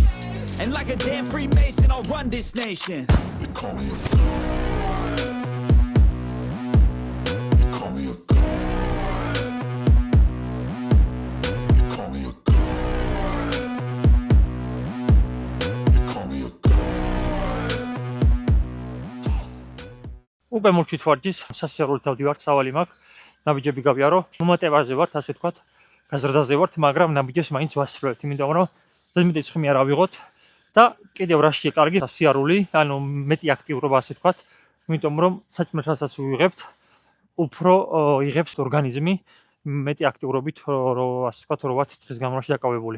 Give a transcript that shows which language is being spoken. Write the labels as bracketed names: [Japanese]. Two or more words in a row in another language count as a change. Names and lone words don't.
[English] And like a damn Freemason, I'll run this nation. You call me a god. You call me a god. You call me a god. You call me a god. [Georgian] უკვე მოვჩვით ვარჯის, სასიარულით დავდივართ, სავალი მაქვს. ნაბიჯები გავიარო. მომატებაზე ვართ, ასე თქვათ. გაზრდაზე ვართ, მაგრამ ნაბიჯებს მაინც ვასრულებთ, იმიტომ რომ ზედმეტი ცხიმი არ ავიღოთ და კიდევ რაშია კარგი სასიარული, ანუ მეტი აქტიურობა, ასე თქვათ, იმიტომ რომ საჭმელსაც ვიღებთ, უფრო იღებს ორგანიზმი მეტი აქტიურობით, რომ ასე თქვათ, რომ ვართ დღის განმავლობაში დაკავებული.